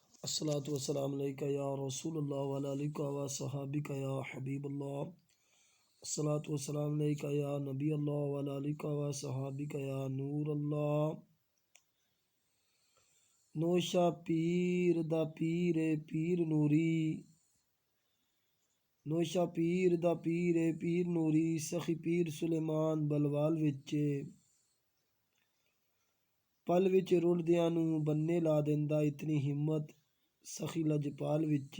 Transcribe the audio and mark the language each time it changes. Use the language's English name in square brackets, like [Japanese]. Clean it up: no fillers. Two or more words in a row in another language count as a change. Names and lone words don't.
[Arabic] الصلاة والسلام عليك يا رسول الله وعلى آلك وأصحابك يا حبيب الله. الصلاة والسلام عليك يا نبي الله وعلى آلك وأصحابك يا نور الله. [Punjabi] نوشہ پیر دا پیر اے پیر نوری، نوشہ پیر دا پیر اے پیر نوری، سخی پیر سلیمان بلوال وچ پل وچ روڑدیاں نوں بنے لا دیندا اتنی ہمت سخی لجپال وچ.